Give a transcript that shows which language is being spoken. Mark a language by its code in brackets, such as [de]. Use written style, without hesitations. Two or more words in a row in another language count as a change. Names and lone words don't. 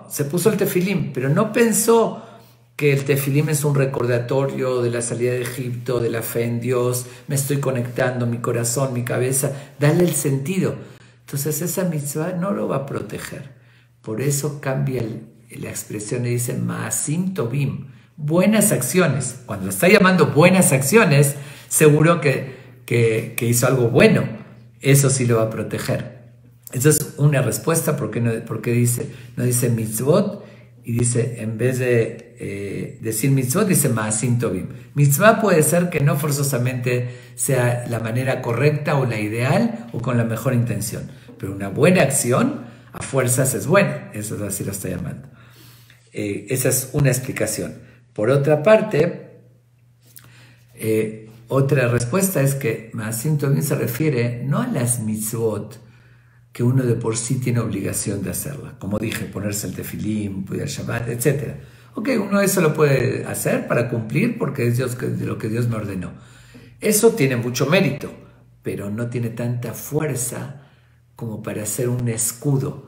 [es] Se puso el tefilim, pero no pensó que el tefilim es un recordatorio de la salida de Egipto, de la fe en Dios, me estoy conectando, mi corazón, mi cabeza, dale el sentido. Entonces esa mitzvah no lo va a proteger. Por eso cambia la expresión y dice [he] מעשים טובים, [es] buenas acciones. Cuando lo está llamando buenas acciones, seguro que hizo algo bueno. Eso sí lo va a proteger. Esa es una respuesta porque no dice mitzvot y dice, en vez de decir mitzvot, dice [he] מעשים טובים. [es] Mitzvah puede ser que no forzosamente sea la manera correcta o la ideal o con la mejor intención, pero una buena acción a fuerzas es buena. Eso es así lo está llamando. Esa es una explicación. Por otra parte, otra respuesta es que [he] מעשים טובים [es] se refiere no a las mitzvot que uno de por sí tiene obligación de hacerla. Como dije, ponerse el tefilim, cuidar Shabbat, etc. Ok, uno eso lo puede hacer para cumplir porque es de lo que Dios me ordenó. Eso tiene mucho mérito, pero no tiene tanta fuerza como para hacer un escudo.